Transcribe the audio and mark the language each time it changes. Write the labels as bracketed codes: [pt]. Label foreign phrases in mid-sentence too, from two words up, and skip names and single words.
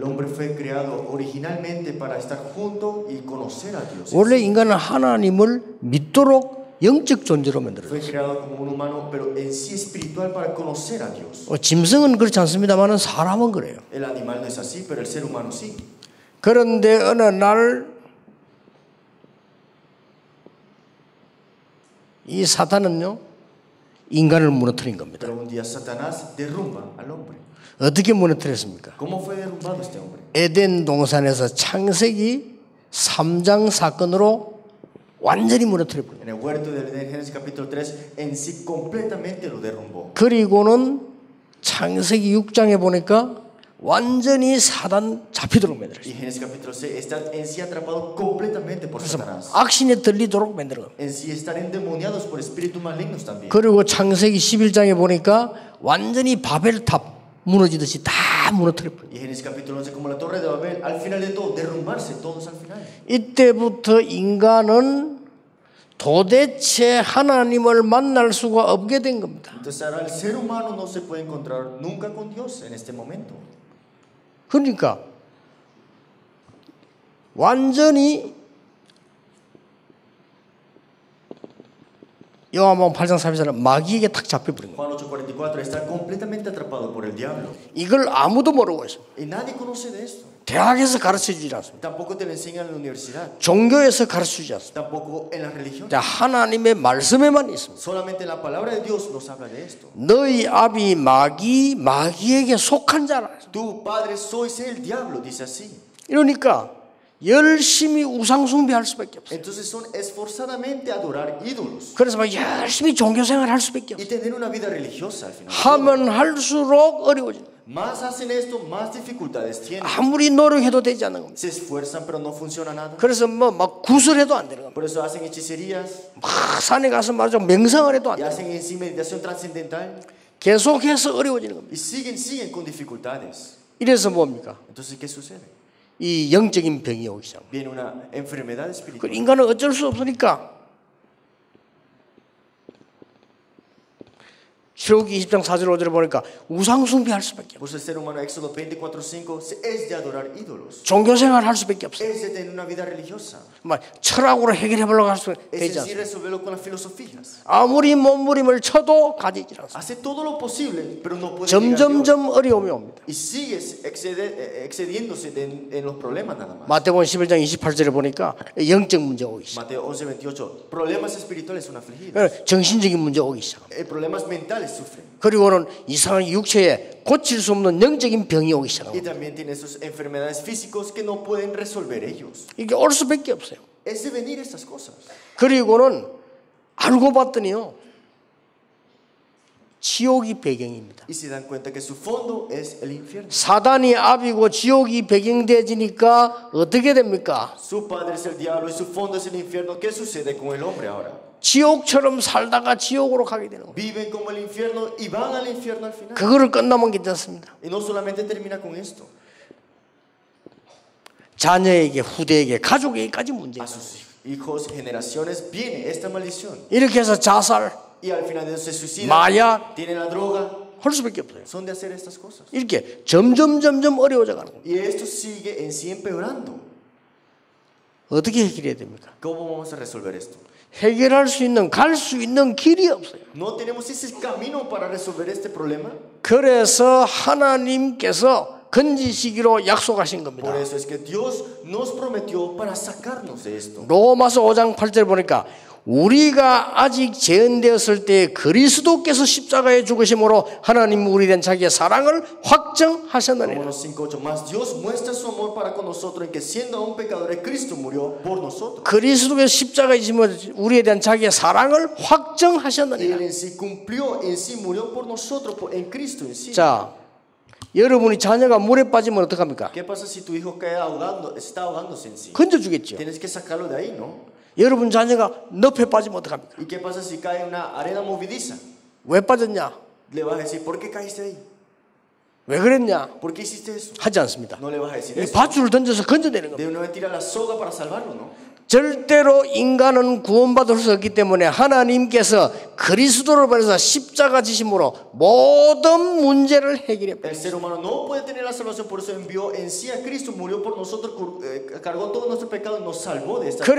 [es] El hombre fue creado originalmente para estar junto y conocer a Dios. [ko] 원래 인간은 하나님을 믿도록 영적 존재로 만들어졌어요. [es] Fue creado como un humano, pero en sí espiritual para conocer a Dios. [ko] 짐승은 그렇지 않습니다만 사람은 그래요. [es] El animal no es así, pero el ser humano sí. [ko] 그런데 어느 날 이 사탄은요 인간을 무너뜨린 겁니다. [es] Pero un día Satanás derrumba al hombre. [ko] 어떻게 무너뜨렸습니까? [es] ¿Cómo fue derrumbado este hombre? [ko] 에덴 동산에서 창세기 3장 사건으로 완전히 무너뜨려버려요. [es] En el huerto del Edén, Génesis capítulo 3, en sí completamente lo derrumbó. [ko] 그리고는 창세기 6장에 보니까 완전히 사단 잡히도록 만들었어요. [es] Y Génesis capítulo 6 está en sí atrapado completamente por Satanás. [ko] 악신에 들리도록 만드는 겁니다. [es] En sí están endemoniados por espíritus malignos también. [ko] 그리고 창세기 11장에 보니까 완전히 바벨탑 무너지듯이 다 무너뜨려버려요. [es] Y Génesis capítulo 11, como la torre de Babel, al final de todo, derrumbarse todos al final. [ko] 이때부터 인간은 도대체 하나님을 만날 수가 없게 된 겁니다. [es] Entonces ahora el ser humano no se puede encontrar nunca con Dios en este momento. [ko] 그러니까 완전히 요한복음 8장 3절은 마귀에게 탁 잡혀버린 거예요. [es] Juan 8:44 está completamente atrapado por el diablo. [ko] 이걸 아무도 모르고 있어요. [es] Y nadie conoce de esto. [ko] 대학에서 가르쳐주지 않습니다. [es] Tampoco te lo enseñan en la universidad. [ko] 종교에서 가르쳐주지 않습니다. [es] Tampoco en la religión. [ko] 자, 하나님의 말씀에만 있습니다. [es] Solamente la palabra de Dios nos habla de esto. [ko] 너희 아비 마귀에게 속한 자라. [es] Tu padre sois el diablo, dice así. [ko] 이러니까 열심히 우상 숭배할 수밖에 없어요. [es] Entonces son esforzadamente a adorar ídolos [ko] 그래서 막 열심히 종교 생활할 수밖에 [es] y [ko] 없어요. [es] tener una vida religiosa al final. [ko] 하면 할수록 어려워집니다. [es] Más hacen esto, más dificultades tienen. [ko] 아무리 노력해도 되지 않는 겁니다. [es] Se esfuerzan pero no funciona nada. [ko] 그래서 뭐 막 구슬해도 안 되는 겁니다. [es] Por eso hacen hechicerías [ko] 막 산에 가서 말하자면 명상을 해도 안 [es] y [ko] 돼요. [es] hacen en sí meditación trascendental [ko] 계속해서 어려워지는 겁니다. [es] y siguen con dificultades. [ko] 이래서 뭡니까? [es] Entonces, ¿qué sucede? [ko] 이 영적인 병이 오기 시작합니다. [es] Viene una enfermedad [ko] 그 [es] espiritual. [ko] 인간은 어쩔 수 없으니까 출애굽기 20장 4절 5절에 보니까 우상 숭배할 수밖에 없어요. [es] Pues el ser humano, Éxodo 24:5, es de adorar ídolos. [ko] 종교 생활 할 수밖에 없어요. [es] Es de tener una vida religiosa. [ko] 막 철학으로 해결해 보려고 할 수 [es] Es [ko] 되지 [es] en sí [ko] 않습니다. [es] resolverlo con las filosofías. [ko] 아무리 몸부림을 쳐도 가지지 않습니다. [es] Hace todo lo posible, pero no puede llegar a Dios. [ko] 점점점 어려움이 옵니다. [es] Y sigue excediéndose en los problemas nada más. [ko] 마태복음 11장 28절에 보니까 영적 문제 오기 시작. [es] Mateo 11:28. Problemas espirituales son afligidos. [ko] 정신적인 문제 오기 시작. [es] Problemas mentales sufren. [ko] 그리고는 이상한 육체에 고칠 수 없는 영적인 병이 오기 [es] Y [ko] 시작합니다. [es] también tiene sus enfermedades físicos que no pueden resolver ellos. [ko] 이게 올 수밖에 없어요. [es] Es de venir estas cosas. [ko] 그리고는 알고 봤더니요, 지옥이 배경입니다. [es] Y se dan cuenta que su fondo es el infierno. [ko] 사단이 압이고 지옥이 배경되지니까 어떻게 됩니까? [es] Su padre es el diablo y su fondo es el infierno. ¿Qué sucede con el hombre ahora? [ko] 지옥처럼 살다가 지옥으로 가게 되는 거예요. [es] Viven como el infierno y van al infierno al final. [ko] 그거를 끝나면 괜찮습니다. [es] Y no solamente termina con esto. [ko] 자녀에게, 후대에게, 가족에게까지 [es] A [ko] 문제예요. [es] sus hijos, generaciones, viene esta maldición. [ko] 이렇게 해서 자살 [es] Y al final de eso se suicidan. [ko] 마약 [es] Tienen la droga. [ko] 할 수밖에 없어요. [es] Son de hacer estas cosas. [ko] 이렇게 점점 어려워져 가는 거예요. [es] Y esto sigue en sí empeorando. [ko] 어떻게 해결해야 됩니까? [es] ¿Cómo vamos a resolver esto? [ko] 해결할 수 있는, 갈 수 있는 길이 없어요. [es] No tenemos ese camino para resolver este problema. [ko] 그래서 하나님께서 건지시기로 약속하신 [es] Por [ko] 겁니다. [es] eso es que Dios nos prometió para sacarnos de esto. [ko] 로마서 5장 8절 보니까 우리가 아직 재현되었을 때 그리스도께서 십자가에 죽으심으로 하나님 우리 된 자기의 사랑을 확정하셨느니라. [es] Romanos 5:8. Más Dios muestra su amor para con nosotros en que siendo aún pecadores Cristo murió por nosotros. [ko] 그리스도께서 십자가에 지심으로 우리에 대한 자기의 사랑을 [es] Él [ko] 확정하셨느니라. [es] en sí cumplió, en sí murió por nosotros, en Cristo en sí. [ko] 자, 여러분이 자녀가 물에 빠지면 어떡합니까? [es] ¿Qué pasa si tu hijo cae ahogando, está ahogándose en sí? [ko] 건져주겠죠. [es] Tienes que sacarlo de ahí, ¿no? [ko] 여러분 자녀가 늪에 빠지면 어떡합니까? [es] ¿Y qué pasa si cae en una arena movediza? [ko] 왜 빠졌냐? [es] Le vas a decir, ¿por qué caíste ahí? [ko] 왜 그랬냐? [es] ¿Por qué hiciste eso? [ko] 하지 않습니다. [es] No le vas a decir [ko] 이 [es] eso. [ko] 밧줄을 던져서 건져내는 겁니다. [es] De una vez tira la soga para salvarlo, ¿no? [ko] 절대로 인간은 구원받을 수 없기 때문에 하나님께서 그리스도를 보내서 십자가 지심으로 모든 문제를 해결해 [es] El ser humano no puede tener la salvación, por eso envió en sí a Cristo, murió por nosotros, cargó todo nuestro pecado y nos salvó de esta pecado.